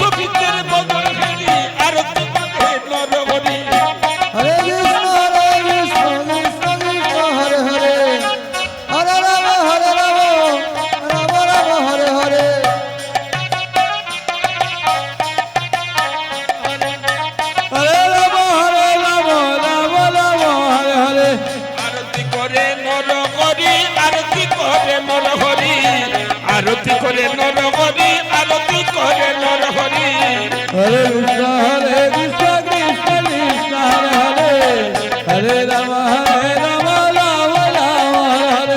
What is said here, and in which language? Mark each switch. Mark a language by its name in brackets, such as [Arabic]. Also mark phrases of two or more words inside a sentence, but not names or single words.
[Bangla] গোবিন্দের বদন খেলি আরতি করে নরহরি [Sanskrit] हरे कृष्ण कृष्ण कृष्ण हरे हरे हरे राम राम राम हरे हरे হরে রাম হরে রাম রাম রাম হরে হরে [Bangla] আরতি করে নরহরি আরতি করে নরহরি আরতি করে নরহরি আরতি করে নরহরি [Sanskrit] হরে কৃষ্ণ কৃষ্ণ কৃষ্ণ হরে হরে হরে রাম রাম রাম হরে হরে